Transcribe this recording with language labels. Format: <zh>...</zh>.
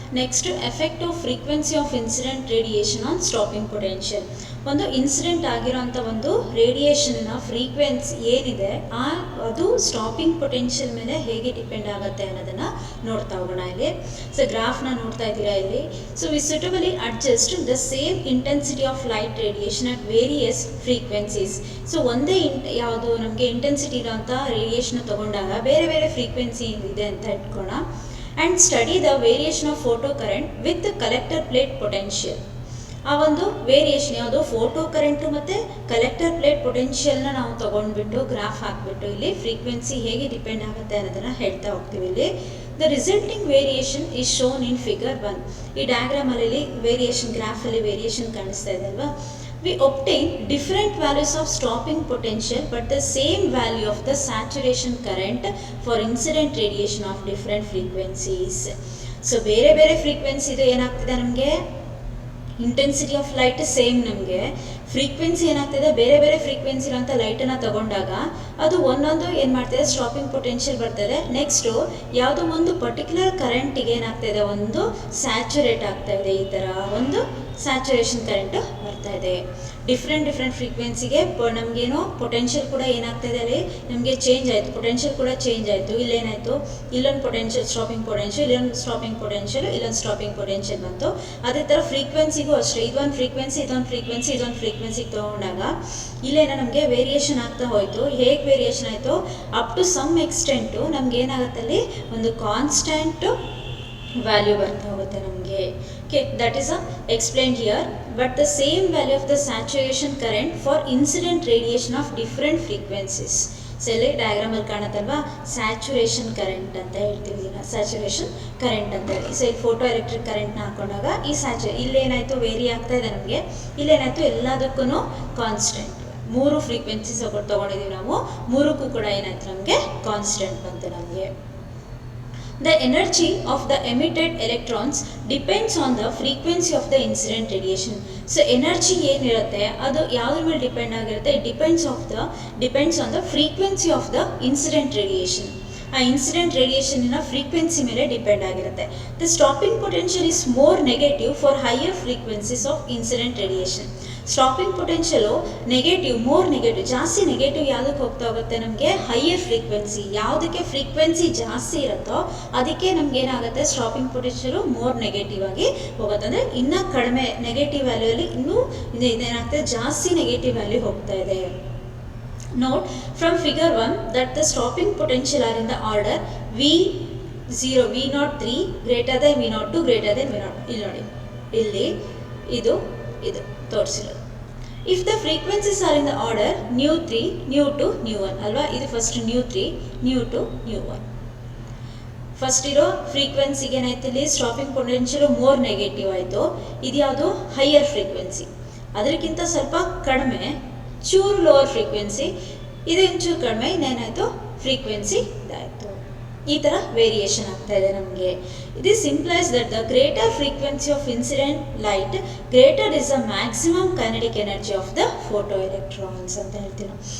<en>Next effect of frequency of incident radiation on stopping potential.</en> <kn>ಒಂದು incident ಆಗಿರೋಂಥ ಒಂದು ರೇಡಿಯೇಷನ್ನ frequency ಏನಿದೆ ಅದು ಸ್ಟಾಪಿಂಗ್ ಪೊಟೆನ್ಷಿಯಲ್ ಮೇಲೆ ಹೇಗೆ ಡಿಪೆಂಡ್ ಆಗುತ್ತೆ ಅನ್ನೋದನ್ನು ನೋಡ್ತಾ ಹೋಗೋಣ ಇಲ್ಲಿ. ಸೊ ಗ್ರಾಫ್ನ ನೋಡ್ತಾ ಇದ್ದೀರಾ ಇಲ್ಲಿ.</kn> <en>So we suitably adjust the same intensity of light radiation at various frequencies.</en> <kn>So ಒಂದೇ ಯಾವುದು ನಮಗೆ ಇಂಟೆನ್ಸಿಟಿ ಇರೋಂಥ ರೇಡಿಯೇಷನ್ ತಗೊಂಡಾಗ ಬೇರೆ ಬೇರೆ ಫ್ರೀಕ್ವೆನ್ಸಿ ಇದೆ ಅಂತ ಇಟ್ಕೋಣ.</kn> <en>And study the variation of photo current with collector plate potential.</en> <kn>ಆ ಒಂದು ವೇರಿಯೇಷನ್ ಯಾವುದು ಫೋಟೋ ಕರೆಂಟು ಮತ್ತು ಕಲೆಕ್ಟರ್ ಪ್ಲೇಟ್ ಪೊಟೆನ್ಷಿಯಲ್ನ ನಾವು ತೊಗೊಂಡ್ಬಿಟ್ಟು ಗ್ರಾಫ್ ಹಾಕಿಬಿಟ್ಟು ಇಲ್ಲಿ ಫ್ರೀಕ್ವೆನ್ಸಿ ಹೇಗೆ ಡಿಪೆಂಡ್ ಆಗುತ್ತೆ ಅನ್ನೋದನ್ನು ಹೇಳ್ತಾ ಹೋಗ್ತೀವಿ ಇಲ್ಲಿ.</kn> <en>The resulting variation is shown in figure 1.</en> <kn>ಈ ಡಯಾಗ್ರಾಮಲ್ಲಿ ವೇರಿಯೇಷನ್ ಗ್ರಾಫಲ್ಲಿ ವೇರಿಯೇಷನ್ ಕಾಣಿಸ್ತಾ ಇದೆ ಅಲ್ವಾ.</kn> <en>We obtain different values of stopping potential but the same value of the saturation current for incident radiation of different frequencies.</en> <kn>So ಬೇರೆ ಬೇರೆ ಫ್ರೀಕ್ವೆನ್ಸಿದು ಏನಾಗ್ತಿದೆ ನಮಗೆ intensity of light same, ನಮಗೆ frequency ಏನಾಗ್ತಿದೆ ಬೇರೆ ಬೇರೆ ಫ್ರೀಕ್ವೆನ್ಸಿ ಇರೋಂಥ ಲೈಟನ್ನು ತಗೊಂಡಾಗ ಅದು ಒಂದೊಂದು ಏನು ಮಾಡ್ತಿದೆ ಸ್ಟಾಪಿಂಗ್ ಪೊಟೆನ್ಷಿಯಲ್ ಬರ್ತದೆ. ನೆಕ್ಸ್ಟು ಯಾವುದೋ ಒಂದು ಪರ್ಟಿಕ್ಯುಲರ್ ಕರೆಂಟಿಗೆ ಏನಾಗ್ತಾಯಿದೆ ಒಂದು ಸ್ಯಾಚುರೇಟ್ ಆಗ್ತಾ ಇದೆ, ಈ ಥರ ಒಂದು ಸ್ಯಾಚುರೇಷನ್ ಕರೆಂಟು ಬರ್ತಾ ಇದೆ. ಡಿಫ್ರೆಂಟ್ ಫ್ರೀಕ್ವೆನ್ಸಿಗೆ ನಮಗೇನು ಪೊಟೆನ್ಷಿಯಲ್ ಕೂಡ ಏನಾಗ್ತಾಯಿದೆ ಅಲ್ಲಿ ನಮಗೆ ಚೇಂಜ್ ಆಯಿತು, ಪೊಟೆನ್ಷಿಯಲ್ ಕೂಡ ಚೇಂಜ್ ಆಯಿತು. ಇಲ್ಲೇನಾಯಿತು, ಇಲ್ಲೊಂದು ಪೊಟೆನ್ಷಿಯಲ್ ಸ್ಟಾಪಿಂಗ್ ಪೊಟೆನ್ಷಿಯಲ್, ಇಲ್ಲೊಂದು ಸ್ಟಾಪಿಂಗ್ ಪೊಟೆನ್ಷಿಯಲ್, ಇಲ್ಲೊಂದು ಸ್ಟಾಪಿಂಗ್ ಪೊಟೆನ್ಷಿಯಲ್ ಬಂತು. ಅದೇ ಥರ ಫ್ರೀಕ್ವೆನ್ಸಿಗೂ ಅಷ್ಟೇ, ಇದೊಂದು ಫ್ರೀಕ್ವೆನ್ಸಿ ಇದೊಂದು ಫ್ರೀಕ್ವೆನ್ಸಿಗೆ ತೊಗೊಂಡಾಗ ಇಲ್ಲೇನೋ ನಮಗೆ ವೇರಿಯೇಷನ್ ಆಗ್ತಾ ಹೋಯಿತು. ಹೇಗೆ ವೇರಿಯೇಷನ್ ಆಯಿತು, ಅಪ್ ಟು ಸಮ್ ಎಕ್ಸ್ಟೆಂಟು ನಮ್ಗೆ ಏನಾಗುತ್ತೆ ಅಲ್ಲಿ ಒಂದು ಕಾನ್ಸ್ಟೆಂಟು ವ್ಯಾಲ್ಯೂ ಬರ್ತಾ ಹೋಗುತ್ತೆ ನಮಗೆ.</kn> <en>Okay, that is explained here. But the same value of the saturation current for incident radiation of different frequencies.</en> <kn>So ಇಲ್ಲಿ ಡಯಾಗ್ರಾಮಲ್ಲಿ ಕಾಣುತ್ತಲ್ವಾ, ಸ್ಯಾಚುರೇಷನ್ ಕರೆಂಟ್ ಅಂತ ಹೇಳ್ತೀವಿ, ಸ್ಯಾಚುರೇಷನ್ ಕರೆಂಟ್ ಅಂತ ಹೇಳಿ. ಸೊ ಇಲ್ಲಿ ಫೋಟೋ ಎಲೆಕ್ಟ್ರಿಕ್ ಕರೆಂಟ್ನ ಹಾಕೊಂಡಾಗ ಈ ಇಲ್ಲೇನಾಯಿತು ವೇರಿ ಆಗ್ತಾ ಇದೆ ನಮಗೆ, ಇಲ್ಲೇನಾಯಿತು ಎಲ್ಲದಕ್ಕೂ ಕಾನ್ಸ್ಟೆಂಟ್. 3 ಫ್ರೀಕ್ವೆನ್ಸೀಸ್ ತೊಗೊಂಡಿದ್ದೀವಿ ನಾವು, 3ಕ್ಕೂ ಕೂಡ ಏನಾಯಿತು ನಮಗೆ ಕಾನ್ಸ್ಟೆಂಟ್ ಬಂತು ನಮಗೆ.</kn> <en>The energy of the emitted electrons depends on the frequency of the incident radiation.</en> <kn>So energy ಏನಿರುತ್ತೆ ಅದು ಯಾವುದ್ರ ಮೇಲೆ ಡಿಪೆಂಡ್ ಆಗಿರುತ್ತೆ,</kn> <en>Depends on the frequency of the incident radiation.</en> <kn>ಆ ಇನ್ಸಿಡೆಂಟ್ ರೇಡಿಯೇಷನ್ನ ಫ್ರೀಕ್ವೆನ್ಸಿ ಮೇಲೆ ಡಿಪೆಂಡ್ ಆಗಿರುತ್ತೆ.</kn> <en>The stopping potential is more negative for higher frequencies of incident radiation.</en> <kn>Stopping potential more negative, ಜಾಸ್ತಿ negative ಯಾವುದಕ್ಕೆ ಹೋಗ್ತಾ ಹೋಗುತ್ತೆ ನಮಗೆ, ಹೈಯರ್ ಫ್ರೀಕ್ವೆನ್ಸಿ. ಯಾವುದಕ್ಕೆ ಫ್ರೀಕ್ವೆನ್ಸಿ ಜಾಸ್ತಿ ಇರುತ್ತೋ ಅದಕ್ಕೆ ನಮ್ಗೆ ಏನಾಗುತ್ತೆ ಸ್ಟಾಪಿಂಗ್ ಪೊಟೆನ್ಷಿಯಲು ಮೋರ್ ನೆಗೆಟಿವ್ ಆಗಿ ಹೋಗುತ್ತೆ. ಅಂದರೆ ಇನ್ನೂ ಕಡಿಮೆ ನೆಗೆಟಿವ್ ವ್ಯಾಲ್ಯೂಲಿ ಇನ್ನೂ ಇದೇನಾಗ್ತದೆ ಜಾಸ್ತಿ ನೆಗೆಟಿವ್ ವ್ಯಾಲ್ಯೂ ಹೋಗ್ತಾ ಇದೆ.</kn> <en>Note from figure 1 that the stopping potential are in the order V0, V03 greater than V02 greater than V0.</en> <kn>ಇಲ್ಲಿ ನೋಡಿ, ಇಲ್ಲಿ ಇದು ತೋರಿಸಿರೋದು.</kn> <en>If the frequencies are in the order nu3, nu2, nu1 ಅಲ್ವಾ.</en> <kn>ಇದು first nu3, nu2, nu1. First ಇರೋ ಫ್ರೀಕ್ವೆನ್ಸಿಗೆ ಏನಾಯ್ತು ಇಲ್ಲಿ stopping potential more negative ಆಯಿತು. ಇದು ಯಾವುದು ಹೈಯರ್ ಫ್ರೀಕ್ವೆನ್ಸಿ, ಅದಕ್ಕಿಂತ ಸ್ವಲ್ಪ ಕಡಿಮೆ ಚೂರು ಲೋವರ್ ಫ್ರೀಕ್ವೆನ್ಸಿ, ಇದು ಇಂಚೂರು ಕಡಿಮೆ, ಇನ್ನೇನಾಯಿತು ಫ್ರೀಕ್ವೆನ್ಸಿ ಇದಾಯಿತು. ಈ ಥರ ವೇರಿಯೇಷನ್ ಆಗ್ತಾ ಇದೆ ನಮಗೆ.</kn> <en>this implies that the greater frequency of incident light greater is the maximum kinetic energy of the photo electrons</en> <kn>ಅಂತ ಹೇಳ್ತೀವಿ ನಾವು.</kn>